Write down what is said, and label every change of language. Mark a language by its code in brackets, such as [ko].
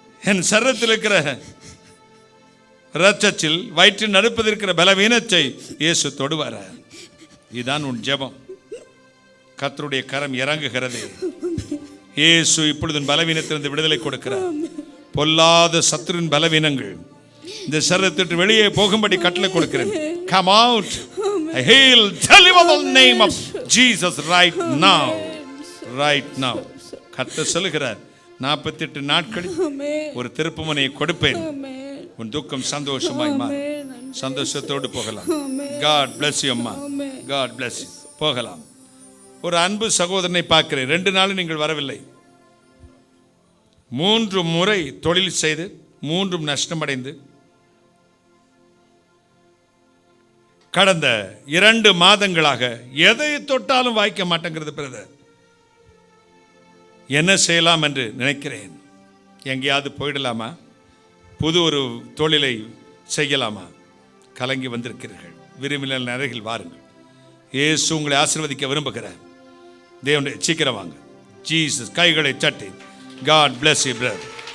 [ta] என் சரீரத்தில் இருக்கிற இரத்தத்தில் வயிற்றில் நடுப்பதில் இருக்கிற பலவீனத்தை இயேசு தொடுவாரா? இதுதான் உன் ஜெபம். கர்த்தருடைய கரம் இறங்குகிறது. இயேசு இப்பொழுது பலவீனத்திலிருந்து விடுதலை கொடுக்கிறார். பொல்லாத சத்துருவின் பலவீனங்கள் இந்த சரீரத்திற்கு வெளியே போகும்படி கட்டளை கொடுக்கிறேன். [en] Come out. I heal, deliver the name of Jesus right now. Right now. [ta] கர்த்தர் சொல்லுகிறார், 48 நாட்களில் ஒரு திருப்புமுனையை கொடுப்பேன். உன் துக்கம் சந்தோஷமாய் மாறும். சந்தோஷத்தோடு போகலாம். [en] God bless you அம்மா. God bless you. [ta] போகலாம். ஒரு அன்பு சகோதரனை பார்க்கிறேன். 2 நாள் நீங்கள் வரவில்லை. 3 முறை தொழில் செய்து 3 நஷ்டமடைந்து கடந்த 2 மாதங்களாக எதை தொட்டாலும் வாய்க்க மாட்டேங்கிறது பிரதர். என்ன செய்யலாம் என்று நினைக்கிறேன். எங்கேயாவது போயிடலாமா? புது ஒரு தொழிலை செய்யலாமா? கலங்கி வந்திருக்கிறீர்கள். விரும்பினால் அருகில் வாருங்கள். இயேசு உங்களை ஆசீர்வதிக்க விரும்புகிறார். தேவனுடைய சீக்கிரம் வாங்க. ஜீசஸ் கைகளை தட்டி [en] God bless you brother.